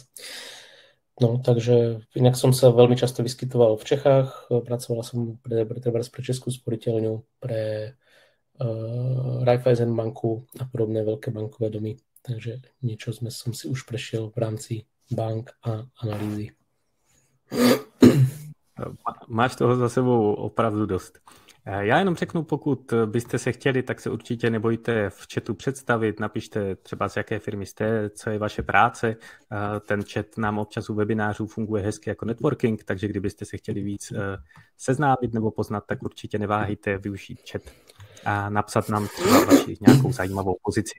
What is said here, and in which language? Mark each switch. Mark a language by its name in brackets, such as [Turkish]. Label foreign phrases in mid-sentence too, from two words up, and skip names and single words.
[Slovak] No, takže inak som sa veľmi často vyskytoval v Čechách, pracovala som pre Českú sporiteľňu, pre Raiffeisen banku a podobné veľké bankové domy, takže niečo som si už prešiel v rámci bank a analýzy. [Czech] Máš toho za sebou opravdu dost. Já jenom řeknu, pokud byste se chtěli, tak se určitě nebojte v chatu představit, napište třeba z jaké firmy jste, co je vaše práce. Ten chat nám občas u webinářů funguje hezky jako networking, takže kdybyste se chtěli víc seznámit nebo poznat, tak určitě neváhejte využít chat a napsat nám třeba vaši nějakou zajímavou pozici.